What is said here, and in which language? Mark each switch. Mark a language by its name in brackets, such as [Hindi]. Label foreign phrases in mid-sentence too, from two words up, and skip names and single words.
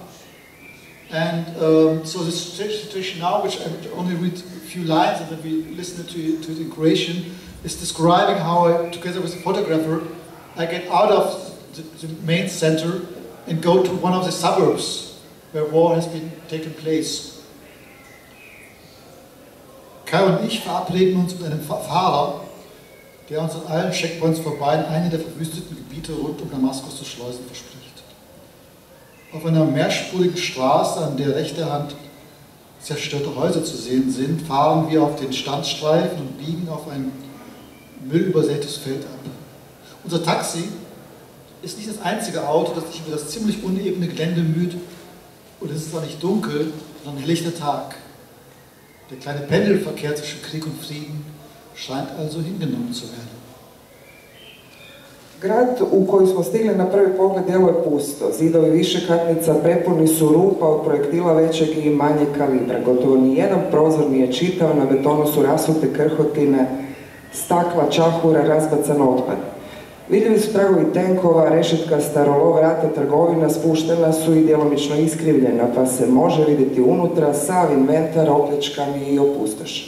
[English] And so the situation now, which I only read a few lines and then we listen to it in Croatian, is describing how I, together with a photographer, I get out of the main center and go to one of the suburbs where war has been taking place. [German] Kai und ich verabreden uns mit einem Fahrer, der uns an allen Checkpoints vorbei in eine der verwüsteten Gebiete rund um Damaskus zu schleusen verspricht. Auf einer mehrspurigen Straße, an der rechter Hand zerstörte Häuser zu sehen sind, fahren wir auf den Standstreifen und biegen auf ein müllübersätes Feld ab. Unser Taxi ist nicht das einzige Auto, das sich über das ziemlich unebene Gelände müht, und es ist auch nicht dunkel, sondern helllichter Tag. Der kleine Pendelverkehr zwischen Krieg und Frieden scheint also hingenommen zu werden. [Croatian] Grad u koji smo stigli na prvi pogled djeluje pusto. Zidovi višekatnica prepuni su rupa od projektila većeg i manjeg kalibra. Gotovo nijedan prozor nije čitav, na betonu su rasute krhotine, stakla, čahura, razbacan otpad. Vidljivi su tragovi tenkova, rešetka starolov vrata trgovina spuštena su i djelomično iskrivljena, pa se može vidjeti unutra sav inventar opljačkan i opustošen.